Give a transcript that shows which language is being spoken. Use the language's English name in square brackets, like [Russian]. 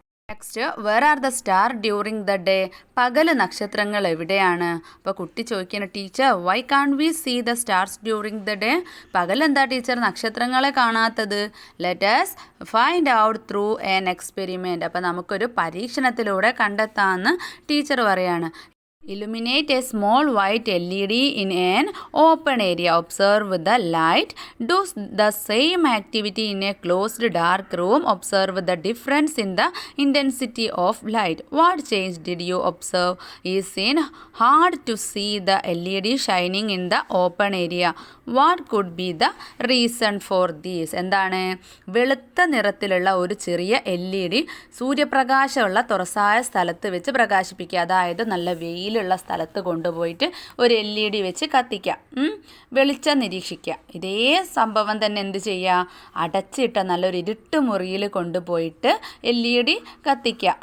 [English] Next where are the star during the day. [Malayalam] പകൽ നക്ഷത്രങ്ങൾ എവിടെയാണ്? അപ്പോൾ കുട്ടി ചോദിക്കുന്ന, [English] Teacher why can we see the stars during the day. [Malayalam] പകലെന്താ teacher നക്ഷത്രങ്ങളെ കാണാത്തത്? [English] Let us find out through an experiment. [Malayalam] അപ്പോൾ നമുക്കൊരു പരീക്ഷണത്തിലൂടെ കണ്ടെത്താമെന്ന് ടീച്ചർ പറയാണ്. [English] Illuminate a small white LED in an open area. Observe the light. Do the same activity in a closed dark room. Observe the difference in the intensity of light. What change did you observe? Is it hard to see the LED shining in the open area? What could be the reason for this? [Malayalam] എന്താണ്? വെളുത്ത നിറത്തിലുള്ള ഒരു ചെറിയ LED സൂര്യപ്രകാശമുള്ള തുറസായ സ്ഥലത്ത് വെച്ച് പ്രകാശിപ്പിക്കുക. അതായത് നല്ല വെയിലുള്ള സ്ഥലത്ത് കൊണ്ടുപോയിട്ട് ഒരു LED വെച്ച് കത്തിക്കുക. വെളിച്ചം നിരീക്ഷിക്കുക. ഇതേ സംഭവം തന്നെ എന്ത് ചെയ്യുക? അടച്ചിട്ട നല്ലൊരു ഇരുട്ട് മുറിയിൽ കൊണ്ടുപോയിട്ട് LED കത്തിക്കുക.